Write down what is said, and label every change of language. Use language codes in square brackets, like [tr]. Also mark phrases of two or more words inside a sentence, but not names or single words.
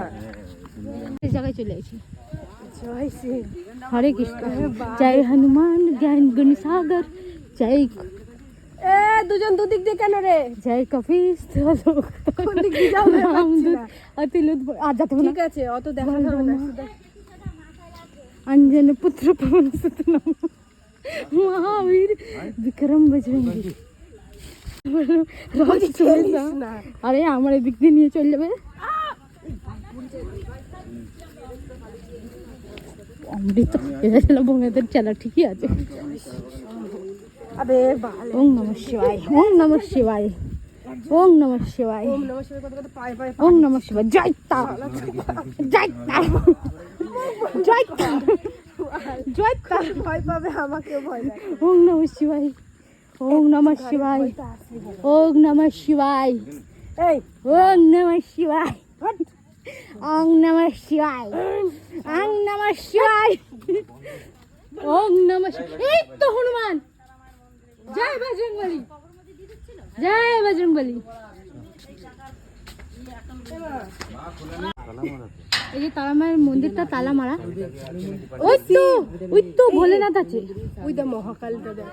[bn] এই জায়গায় চলে আসি। জয় শ্রী [hi] हरे कृष्ण। जय हनुमान ज्ञान गुण सागर, जय [bn] এ দুজন দুদিক দিয়ে কেন রে? [hi] जय कपीस। [bn] কোন দিক দিয়ে যাও রে? আর যেতে হবে না। ঠিক আছে, অত দেখা যাবে না। [hi] अंजन पुत्र पवन सुत नमो महावीर विक्रम बजरंगी। [bn] আরে আমার এদিক দিয়ে নিয়ে চলে যাবে। অমৃত এটা ছিল বোনেদের চালা, ঠিকই আছে। [hi] अबे बाल। [sa] ওম নমঃ শিবায়, ওম নমঃ শিবায়, ওম নমঃ শিবায়, ওম নমঃ শিবায় [bn] কত কত পায় পায়। [sa] ওম নমঃ শিবায়। [bn] জয় তারা, জয় তারা, জয় তারা, জয় তারা। ভয় পাবে, আমাকে ভয় লাগে। [sa] ওম নমঃ শিবায়, ওম নমঃ শিবায়, ওম নমঃ শিবায়, [bn] এই [sa] ওম নমঃ শিবায়, ওম নমঃ শিবায়, ওম নমঃ শিবায়, ওম নমঃ শিবায়। [bn] এই তো হনুমান। জয় বজরংবলী, জয় বজরংবলী। এই যে তারামায়ের মন্দিরটা তালা মারা। ওই তো ভোলেনাথ আছে। ওই দা মহাকালটা দেখ।